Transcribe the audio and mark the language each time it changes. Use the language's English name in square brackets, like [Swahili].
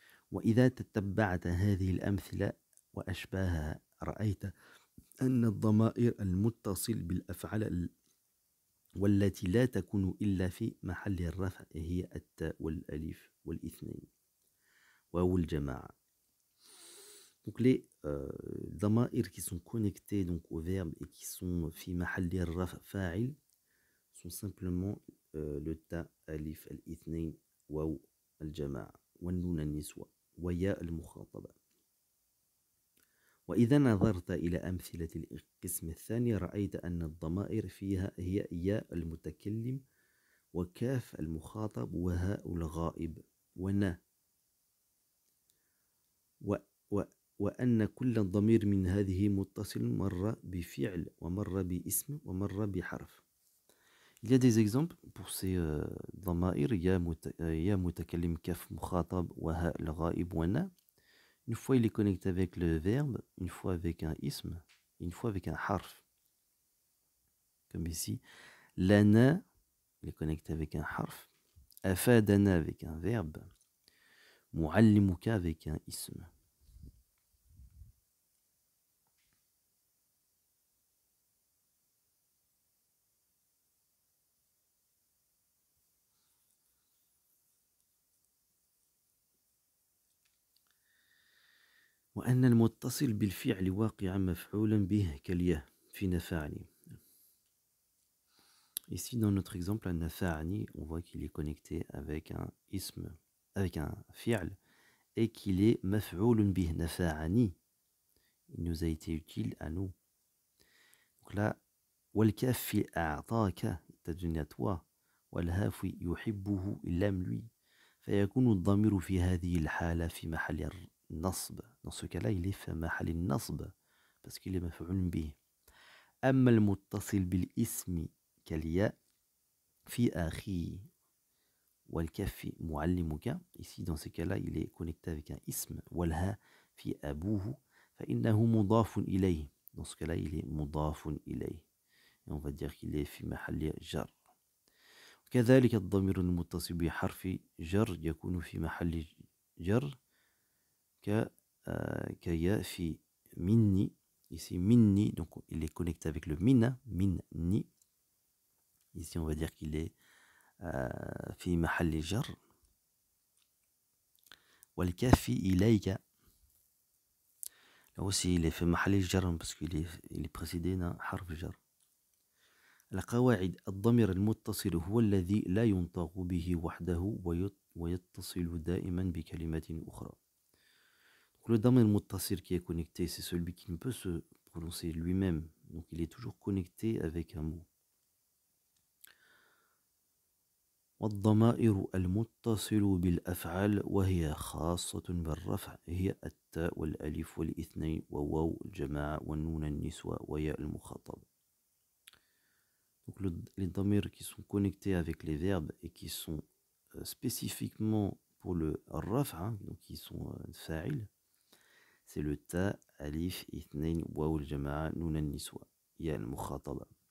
[Arabic] وإذا تتبعت هذه الأمثلة وأشباهها رأيت أن الضمائر المتصل بالأفعال والتي لا تكون إلا في محل الرفع هي التاء والألف والاثنين واو الجماعة. [French] Donc les ضمائر qui sont connectés donc au verbe et qui sont [Arabic] في محل الرفع فاعل [French] sont simplement le ta, alif, الاثنين, واو الجماعة, [Arabic] والنون النسوة, وياء المخاطبة. وإذا نظرت إلى أمثلة القسم الثاني رأيت أن الضمائر فيها هي ياء المتكلم وكاف المخاطب وهاء الغائب ونا وأن كل ضمير من هذه متصل مر بفعل ومر باسم ومر بحرف. [French] Il y a des exemples pour ces [Arabic] ضمائر يا متكلم كاف مخاطب وهاء الغائب ونا. [French] Une fois, il est connecté avec le verbe, une fois avec un ism, une fois avec un harf. Comme ici, lana, il est connecté avec un harf, afadana avec un verbe, muallimuka avec un ism. [Arabic] وأن المتصل بالفعل واقعا مفعولا به كالياء في نفعني. [French] Ici, dans notre exemple, nafa'ani, on voit qu'il est connecté avec un ism, avec un fi'l, et qu'il est maf'oulun bih, nafa'ani. Il nous a été utile à nous. Donc là, [Arabic] والكاف في أعطاك, [French] t'a donné à toi, [Arabic] والهاف يحبه, [French] il aime lui. [Arabic] فيكون الضمير في هذه الحالة في محل النصب. [French] Dans ce cas-là, il est [Arabic] في محل النصب [French] parce qu'il est مفعول به. [Arabic] أما المتصل بالاسم كالياء في أخي والكاف معلمك. [French] Ici, dans ce cas-là, il est connecté avec un ism. [Arabic] والها في أبوه فإنه مضاف إليه. [French] Dans ce cas-là, il est مضاف إليه. Et on va dire qu'il est [Arabic] في محل جر. كذلك الضمير المتصل بحرف جر يكون في محل جر كيا في مني. [French] Ici, minni, donc il est connecté avec le mina, minni. Ici, on va dire qu'il est [Arabic] في محل جر. والكاف إليك. [French] Là aussi, il est [Arabic] في محل جر [French] parce qu'il est précédé d'un حرف جر. [Arabic] القواعد الضمير المتصل هو الذي لا ينطق به وحده ويتصل دائما بكلمة أخرى. [French] Donc, le damir المتصل qui est connecté, c'est celui qui ne peut se prononcer lui-même. Donc il est toujours connecté avec un mot. [Arabic] والضمائر المتصل بالأفعال وهي خاصة بالرفع هي التاء والألف والاثنين وواو الجماعة والنون النسوة وياء المخاطب. [French] Donc les damirs qui sont connectés avec les verbes et qui sont spécifiquement pour le raf'a, donc qui sont fa'il, c'est le ta, alif, ithnain, waw al-jama'a, nun al-niswa, ya al-mukhataba.